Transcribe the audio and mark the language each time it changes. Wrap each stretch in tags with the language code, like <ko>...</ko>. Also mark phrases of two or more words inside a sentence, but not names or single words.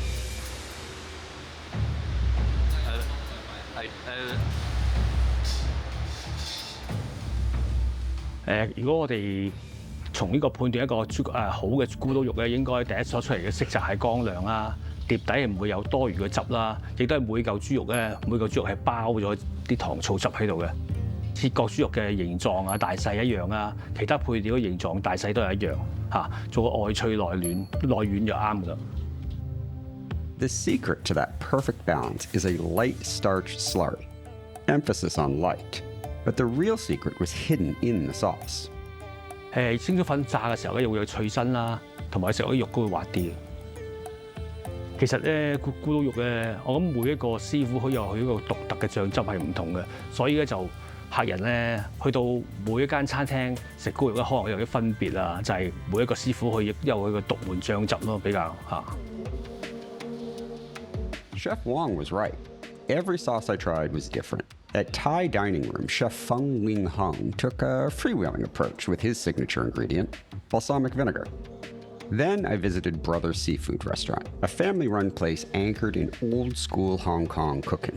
<yue>如果我哋從呢個判斷一個好嘅咕嚕肉咧，應該第一所出嚟嘅色澤係光亮啦，碟底係唔會有多餘嘅汁啦，亦都係每嚿豬肉咧，每嚿豬肉係包咗啲糖醋汁喺度嘅。切割豬肉嘅形狀啊、大細一樣啊，其他配料嘅形狀、大細都係一樣嚇，做個外脆內暖，內軟就啱㗎啦。</yue> <en>The secret to that perfect balance is a light starch slurry. Emphasis on light. But the real secret was hidden in the sauce.</en> <yue>清咗粉炸嘅時候咧，會有脆身啦，同埋食嗰啲肉都會滑啲嘅。其實咧，咕嚕肉咧，我諗每一個師傅佢有佢一個獨特嘅醬汁係唔同嘅，所以咧就客人咧去到每一間餐廳食咕嚕肉咧，可能有啲分別啊，就係每一個師傅佢亦有佢個獨門醬汁咯，比較嚇。</yue> <en>Chef Wang was right. Every sauce I tried was different. At Thai dining room, Chef Feng Wing Hung took a freewheeling approach with his signature ingredient, balsamic vinegar. Then I visited Brothers Seafood Restaurant, a family-run place anchored in old-school Hong Kong cooking.</en>